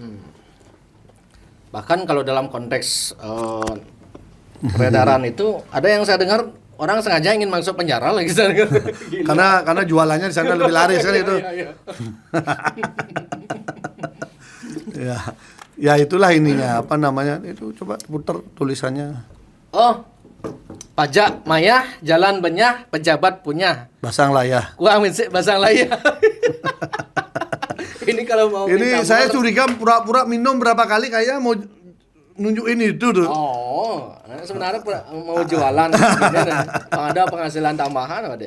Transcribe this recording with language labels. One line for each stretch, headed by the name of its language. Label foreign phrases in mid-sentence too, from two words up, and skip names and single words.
Indonesian: Bahkan kalau dalam konteks peredaran itu ada yang saya dengar orang sengaja ingin masuk penjara lagi karena jualannya di sana lebih laris kan itu. Iya. Ya. Ya itulah ininya, apa namanya? Itu coba putar tulisannya.
Balinese: Oh, pajak mayah, jalan benyah,
Indonesian: pejabat punya.
Balinese: Basang layah.
Indonesian: Gua amin sih
Balinese: basang layah.
Indonesian: Ini kalau mau Ini saya curiga pura-pura minum berapa kali kayak mau nunjukin itu tuh. Oh, sebenarnya mau jualan. Ada penghasilan tambahan ada.